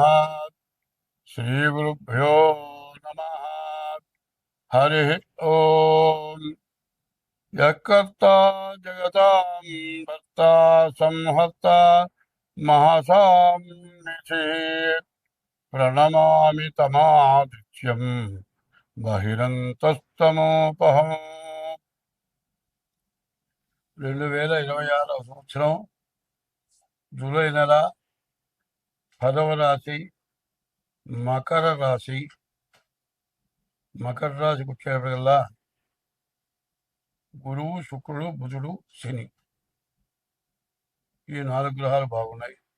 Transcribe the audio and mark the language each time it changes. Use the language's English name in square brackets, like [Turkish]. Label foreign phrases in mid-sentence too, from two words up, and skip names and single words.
[Sanskrit] श्रीगुरुभ्यो नमः। हरि ओम। यत्कर्ता जगतां भर्ता संहर्ता महसां निधि प्रणमामि तमादित्यं బహిరంతస్తమోపహం. [Telugu] 2026 సంవత్సరం జూలై నెల 10వ రాశి మకర రాశి. మకర రాశికి వచ్చేటప్పటికల్లా గురువు, శుక్రుడు, బుధుడు, శని ఈ 4 గ్రహాలు బాగున్నాయి.